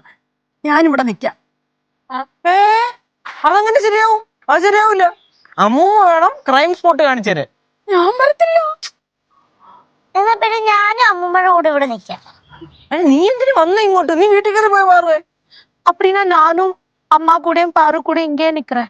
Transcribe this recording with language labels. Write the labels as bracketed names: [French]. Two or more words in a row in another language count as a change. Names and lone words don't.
[Malayalam] ഞാനിവിടെ നിക്കാം. അതങ്ങനെ ശരിയാവും? അത് ശരിയാവൂല. അമ്മൂമ്മ വേണം ക്രൈം സ്പോട്ട് കാണിച്ചു തരാൻ. ഞാൻ വരത്തില്ല. എന്നാ പിന്നെ ഞാനും അമ്മൂമ്മയുടെ കൂടെ ഇവിടെ നിക്കാം. നീ എന്തിനു വന്ന ഇങ്ങോട്ട്? നീ വീട്ടിൽ കയറി പോയി മാറുവേ. [Tamil] அப்படின்னா நானும் அம்மா கூடயும் பாரு கூட இங்கே நிக்கிறேன்.